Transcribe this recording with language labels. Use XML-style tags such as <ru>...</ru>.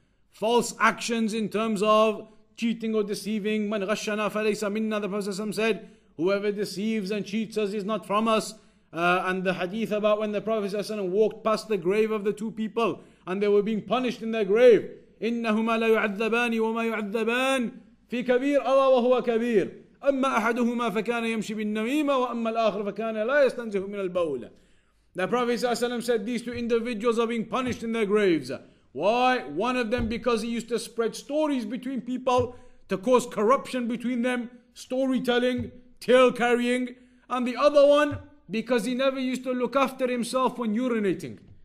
<en>False actions in terms of cheating or deceiving.</en> <ar>مَنْ غَشَّنَا فَلَيْسَ مِنَّا,</ar> <en>the Prophet said, whoever deceives and cheats us is not from us. And the hadith about when the Prophet walked past the grave of the two people and they were being punished in their grave.</en> <ar>إِنَّهُمَا لَيُعَذَّبَانِ وَمَا يُعَذَّبَانِ فِي كَبِيرٍ أَوَا وَهُوَ كَبِيرٌ أما أحدهما فكان يمشي بالنميمة وأما الآخر فكان لا يستنزه من البول.</ar> <en>The Prophet said these two individuals are being punished in their graves. Why? One of them because he used to spread stories between people to cause corruption between them, storytelling, tale carrying, and the other one because he never used to look after himself when urinating.</en>